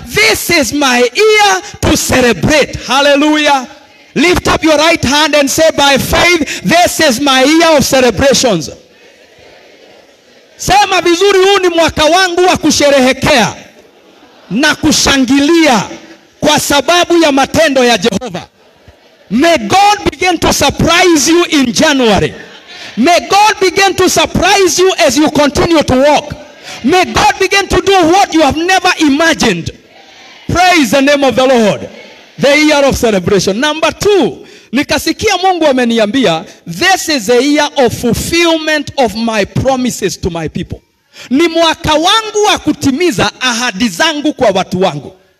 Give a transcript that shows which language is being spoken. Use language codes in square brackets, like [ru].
[en] This is my year to celebrate. Hallelujah. Lift up your right hand and say, by faith, this is my year of celebrations. [sw] Sema vizuri, huu ni mwaka wangu wa kusherehekea na kushangilia kwa sababu ya matendo ya Jehova. [en] May God begin to surprise you in January. May God begin to surprise you as you continue to walk. May God begin to do what you have never imagined. Praise the name of the Lord. The year of celebration. Number 2, [sw] nikasikia Mungu ameniambia, [en] this is a year of fulfillment of my promises to my people. [sw] Ni mwaka wangu wa kutimiza ahadi zangu kwa watu wangu.